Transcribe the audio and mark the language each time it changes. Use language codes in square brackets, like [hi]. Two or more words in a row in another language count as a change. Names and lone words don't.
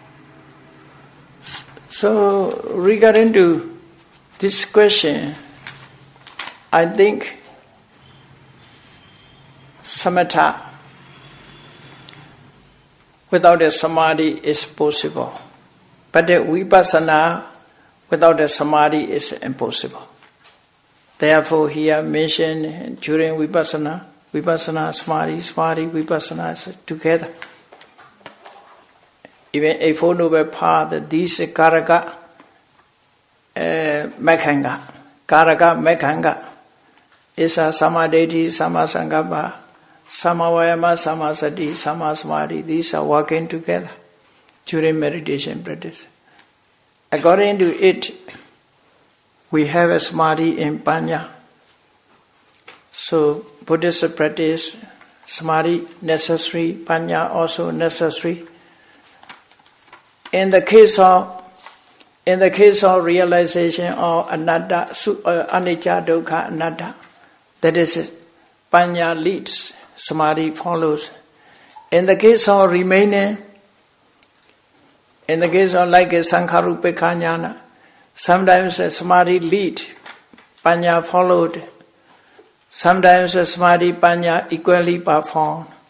[en] So, regarding to this question, I think samatha without a samadhi is possible. But the vipassana without a samadhi is impossible. Therefore, here mentioned during vipassana, samadhi, vipassana is together. Even a Four Noble Path, these karaka, mekhanga, is a samadhi, [pi] samasankappa, samavayama, samasati, samasamadhi. [en] These are working together during meditation practice. According to it, we have a samadhi in panya. So Buddhist practice, samadhi necessary, panya also necessary. In the case of realization of [pi] anatta, anicca, dukkha, anatta, [en] that is panya leads, samadhi follows. In the case of remaining, in the case of like a [pi] sankharupekkha jnana, [en] sometimes a samadhi lead, panya followed. Sometimes a samadhi, panya equally performed.